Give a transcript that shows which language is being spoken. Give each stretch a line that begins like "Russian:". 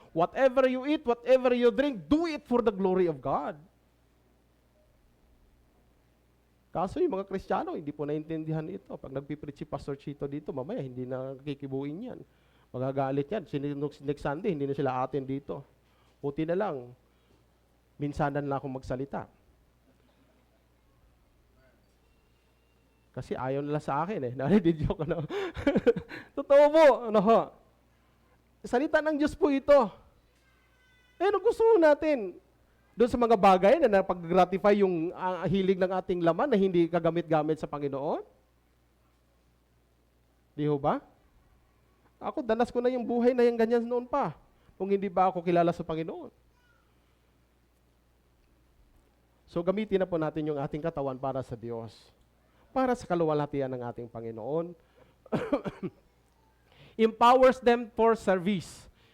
English: Whatever you eat, whatever you drink, do it for the glory of God.
Filipino: Kaso yung mga Kristiyano, hindi po naintindihan ito. Pag nagpipreach si Pastor Chito dito, mamaya hindi na kikibuin yan. Magagalit yan. Next Sunday, hindi na sila atin dito. Puti na lang, minsanan lang akong magsalita. Kasi ayaw nila sa akin eh. Narinig-joke ano. Totoo po. Ano ho? Salita ng Diyos po ito. Ano gusto natin? Doon sa mga bagay na napag-gratify yung hilig ng ating laman na hindi kagamit-gamit sa Panginoon? Di ho ba? Ako, danas ko na yung buhay na yung ganyan noon pa. Kung hindi ba ako kilala sa Panginoon. So, gamitin na po natin yung ating katawan para sa Diyos. Para sa kaluwalhatian ng ating Panginoon.
English: Empowers them for service.